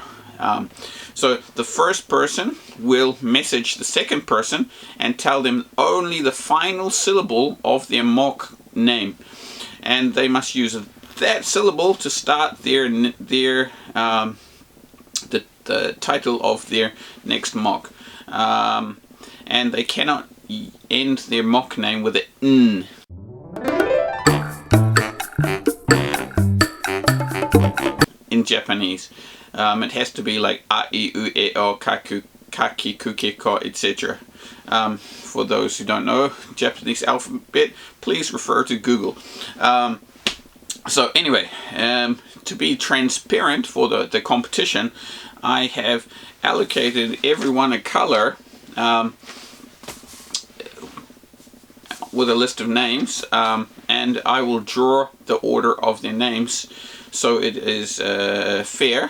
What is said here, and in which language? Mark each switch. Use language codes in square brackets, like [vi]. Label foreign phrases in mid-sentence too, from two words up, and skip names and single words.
[en] So the first person will message the second person and tell them only the final syllable of their MOC name, and they must use that syllable to start the title of their next MOC, and they cannot end their MOC name with an N. In Japanese. It has to be like [ja] a, I, u, e, o, kaku, kaki, kuke, ko, [en] etc. For those who don't know Japanese alphabet, please refer to Google. So anyway, to be transparent for the competition, I have allocated everyone a color with a list of names, and I will draw the order of their names so it is fair.